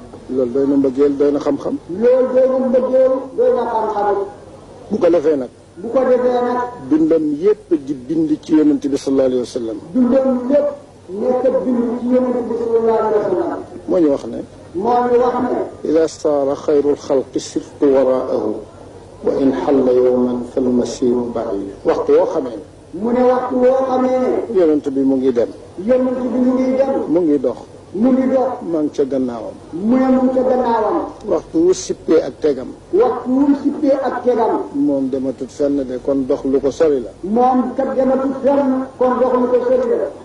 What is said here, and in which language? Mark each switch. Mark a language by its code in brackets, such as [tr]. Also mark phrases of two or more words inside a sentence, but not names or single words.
[wo] Loolu doy na mbëggeel, doy na xam-xam. Loolu doy na mbëggeel, doy na xam-xam. Bu ko defee nag. Bu ko defee nag. Dundam yépp di bind ci Yonent bi [ar] صلى الله عليه وسلم. [wo] Dundam lépp nekk bind ci Yonent bi [ar] صلى الله عليه وسلم. [wo] Moo ñu wax ne. Moo ñu wax ne. [ar] إذا صار خير الخلق سرت وراءه وإن حل يوما فالمسير بعيد. [wo] Waxtu woo xamee ne. Mu ne waxtu woo xamee ne. Yonent bi mu ngi dem. Yonent bi mu ngi dem. Mu ngi dox. Mu ngi dox. Maa ngi ca gannaawam. Mu ne mu ngi ca gannaawam. Waxtu wu sippee ak tegam. Waxtu wu sippee ak tegam. Moom dematut fenn de, kon dox lu ko sori la. Moom kat dematut fenn, kon dox lu ko sori la.